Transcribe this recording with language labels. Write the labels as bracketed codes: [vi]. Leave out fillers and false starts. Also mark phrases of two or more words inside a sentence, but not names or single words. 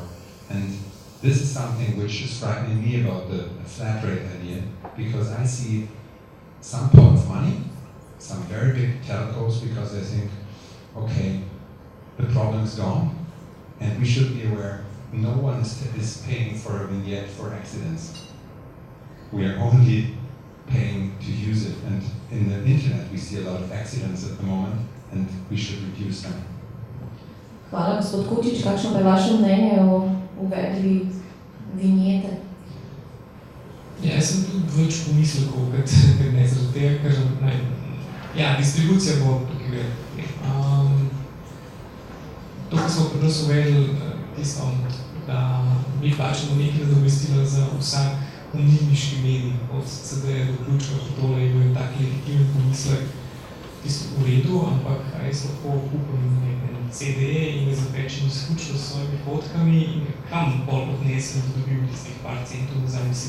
[en] And this is something which is frightening me about the flat rate idea, because I see some pot of money, some very big telcos, because they think, okay, the problem's gone, and we should be aware no one is paying for a vignette for accidents. We are only paying to use it, and in the internet we see a lot of accidents at the moment, and we should reduce them. [sl] Hvala, gospod Kučič. Kakšno pa je vaše mnenje o uvedbi vinjete? Jaz sem tudi več pomislekov, kot ne zaradi tega, ker distribucija bo tukaj gre. To, ko smo pri nas uvedli tisto, da mi plačamo nekaj nadomestila za vsak omnibniški medij, od CD do ključka, tole je bil tak legitimen pomislek, tisto v redu, ampak jaz lahko kupim CD in ga zapečem izključno s svojimi fotkami in kam bolj odnesem, da dobim tistih par centov za misli.